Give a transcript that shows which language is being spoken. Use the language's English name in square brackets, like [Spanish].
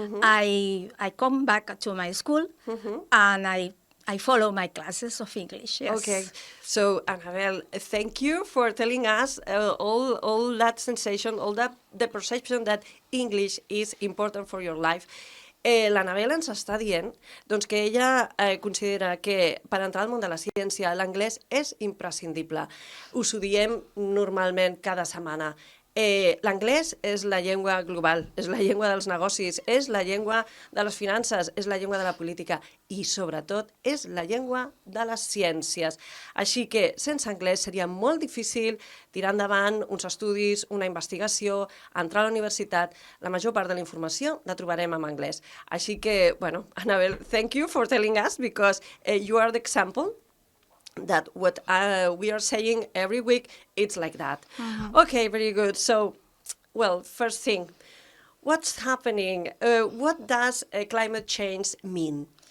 [English] I come back to my school and I follow my classes of English, yes. Okay, so Annabelle, thank you for telling us all that sensation, all that the perception that English is important for your life. [Catalan] L'Annabelle ens està dient doncs, que ella considera que per entrar al món de la ciència l'anglès és imprescindible. Us ho diem normalment cada setmana. L'anglès és la llengua global, és la llengua dels negocis, és la llengua de les finances, és la llengua de la política i, sobretot, és la llengua de les ciències. Així que, sense anglès, seria molt difícil tirar endavant uns estudis, una investigació, entrar a la universitat. La major part de la informació la trobarem en anglès. Així que, bueno, [English] Annabelle, thank you for telling us because you are the example that what we are saying every week, it's like that. Okay, very good. So, well, first thing, what's happening? What does climate change mean?